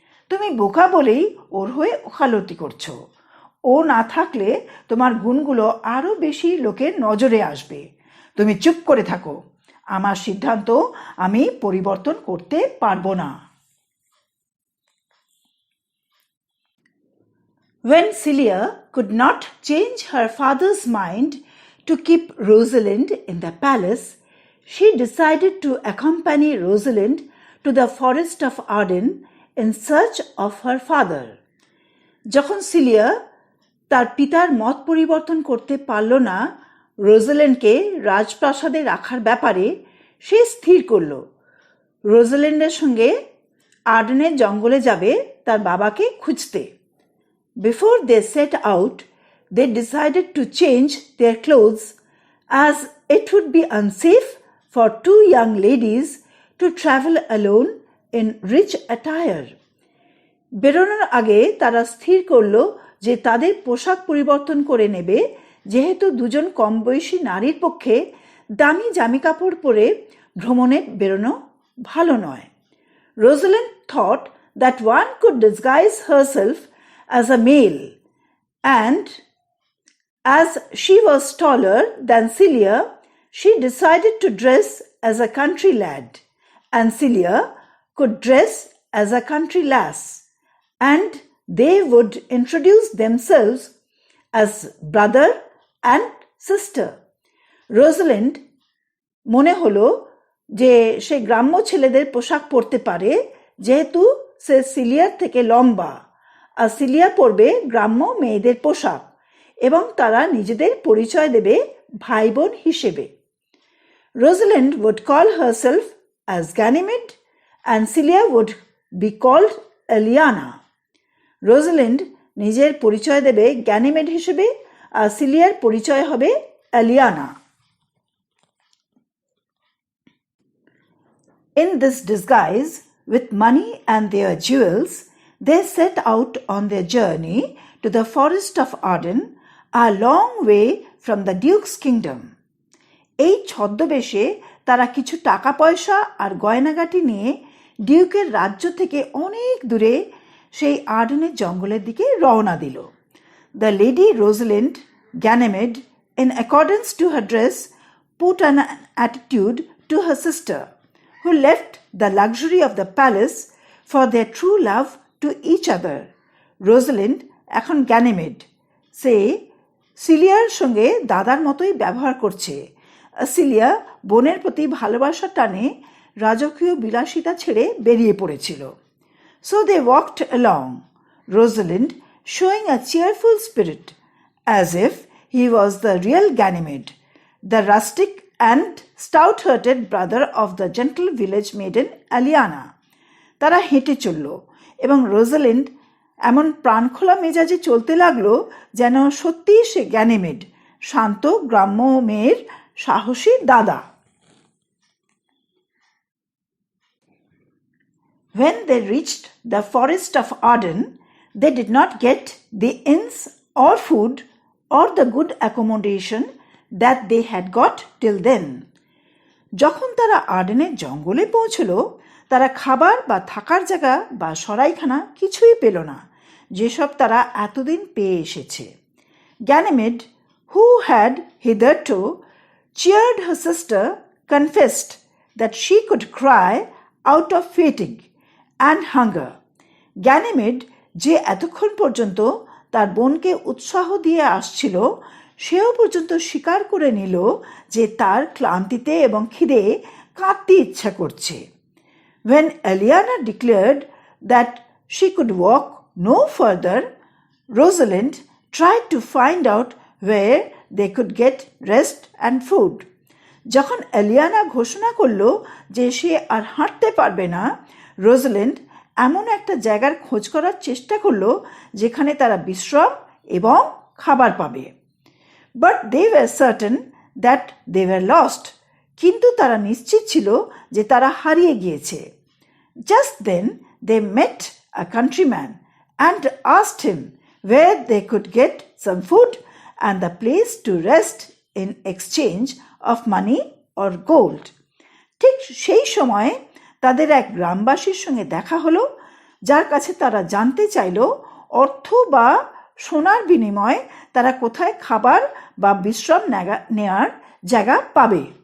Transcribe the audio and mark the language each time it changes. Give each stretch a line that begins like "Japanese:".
Bangla: তুমি বোকা বলেই ওর হয়ে ওকালতি করছো। ও না থাকলে তোমার গুণগুলো আরো বেশি লোকের নজরে আসবে। তুমি চুপ করে থাকো। আমার সিদ্ধান্ত আমি পরিবর্তন করতে পারবো না।
English: When Celia could not change her father's mind to keep Rosalind in the palace, she decided to accompany Rosalind to the forest of Arden in search of her father.
Bangla: যখন সিলিয়া তার পিতার মত পরিবর্তন করতে পারল না রোজাল্যান্ডকে রাজপ্রাসাদে রাখার ব্যাপারে, সে স্থির করল রোজাল্যান্ডের সঙ্গে আর্ডেনের জঙ্গলে যাবে তার বাবাকে খুঁজতে।
English: Before they set out, they decided to change their clothes, as it would be unsafe for two young ladies to travel alone in rich attire.
Bangla: বেরোনোর আগে তারা স্থির করল যে তাদের পোশাক পরিবর্তন করে নেবে, যেহেতু দুজন কম বয়সী নারীর পক্ষে দামি জামাকাপড় পরে ভ্রমণে বেরোনো ভালো নয়।
English: Rosalind thought that one could disguise herself as a male, and as she was taller than Celia, she decided to dress as a country lad, and Celia could dress as a country lass, and they would introduce themselves as brother and sister.
Bangla: Rosalind মনে হলো যে সে গ্রাম্য ছেলেদের পোশাক পরতে পারে যেহেতু সে সিলিয়ার থেকে লম্বা, আর সিলিয়া পরবে গ্রাম্য মেয়েদের পোশাক এবং তারা নিজেদের পরিচয় দেবে ভাই বোন হিসেবে।
English: Rosalind would call herself as Ganymede and Celia would be called Eliana.
Bangla: Rosalind নিজের পরিচয় দেবে গ্যানিমেড হিসেবে আর সিলিয়ার পরিচয় হবে Eliana.
English: In this disguise, with money and their jewels, they set out on their journey to the forest of Arden, a long way from the Duke's kingdom.
Bangla: এই ছদ্মবেশে তারা কিছু টাকা পয়সা আর গয়নাগাটি নিয়ে ডিউকের রাজ্য থেকে অনেক দূরে সেই আর্ডেনের জঙ্গলের দিকে রওনা দিল।
English: The lady Rosalind Ganymede, in accordance to her dress, put an attitude to her sister, who left the luxury of the palace for their true love to each other.
Bangla: Rosalind এখন গ্যানিমেড, সে সিলিয়ার সঙ্গে দাদার মতোই ব্যবহার করছে। Cilia বোনের প্রতি ভালোবাসার টানে রাজকীয় বিলাসিতা ছেড়ে বেরিয়ে পড়েছিল।
English: So they walked along, Rosalind showing a cheerful spirit, as if he was the real Ganymede, the rustic and stout-hearted brother of the gentle village maiden Eliana.
Bangla: তারা হেঁটে চলল এবং রোজালিন্ড এমন প্রাণখোলা মেজাজে চলতে লাগলো যেন সত্যিই সে গ্যানিমেড, শান্ত গ্রাম্য মেয়ের সাহসী দাদা।
English: When they reached the forest of Arden, they did not get the inns or food or the good accommodation that they had got till then.
Bangla: যখন তারা আর্ডেনের জঙ্গলে পৌঁছল, তারা খাবার বা থাকার জায়গা বা সরাইখানা কিছুই পেল না, যেসব তারা এতদিন পেয়ে এসেছে।
English: Ganymede, who had hitherto cheered her sister, confessed that she could cry out of fatigue and hunger.
Bangla: Ganymede, যে এতক্ষণ পর্যন্ত তার বোনকে উৎসাহ দিয়ে আসছিল, সেও পর্যন্ত স্বীকার করে নিল যে তার ক্লান্তিতে এবং খিদে কাঁদতে ইচ্ছা করছে।
English: When Eliana declared that she could walk no further, Rosalind tried to find out where they could get rest and food.
Bangla: যখন এলিয়ানা ঘোষণা করল যে সে আর হাঁটতে পারবে না, রোজালিন্ড এমন একটা জায়গার খোঁজ করার চেষ্টা করল যেখানে তারা বিশ্রাম এবং খাবার পাবে।
English: But they were certain that they were lost.
Bangla: কিন্তু তারা নিশ্চিত ছিল যে তারা হারিয়ে গিয়েছে।
English: Just then they met a countryman and asked him where they could get some food and the place to rest in exchange of money or gold.
Bangla: ঠিক সেই সময়ে তাদের এক গ্রামবাসীর সঙ্গে দেখা হলো, যার কাছে তারা জানতে চাইল অর্থ বা সোনার বিনিময়ে তারা কোথায় খাবার বা বিশ্রাম নেওয়ার জায়গা পাবে।